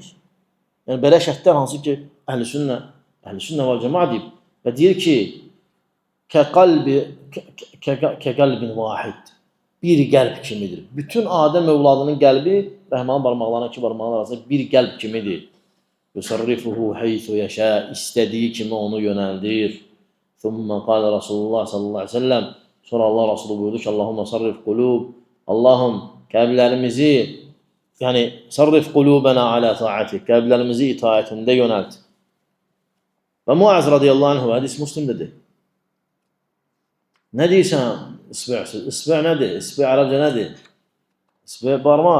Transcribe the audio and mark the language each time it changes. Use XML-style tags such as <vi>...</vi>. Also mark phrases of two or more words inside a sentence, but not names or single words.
<az>Yəni belə şərtlər hansı ki Əhl-i-Sünnə və Cemaat deyib və deyir ki</az> <ar>كقلب واحد.</ar> <az>Bir qəlb kimidir. Bütün Adəm övladının qəlbi Rəhmanın barmaqlarına iki barmağın arasında bir qəlb kimidir.</az> <ar>يصرفه حيث يشاء.</ar> <az>İstədiyi kimi onu yönəldir.</az> <ar>ثم قال رسول الله صلى الله عليه وسلم.</ar> <tr>Sonra Allah Resulü buyurdu ki</tr> <ar>اللهم صرف قلوب.</ar> <az>Allahım qəlblərimizi yəni</az> <ar>صرف قلوبنا على طاعتك.</ar> <az>Qəlblərimizi itaətində yönəlt. Və Muaz</az> <ar>رضي الله عنه</ar> <az>hədis Müslim dedi. Nə deyirsən isbi'? İsbi' nədir? İsbi' ərəbcə nədir? İsbi' barmaq.</az>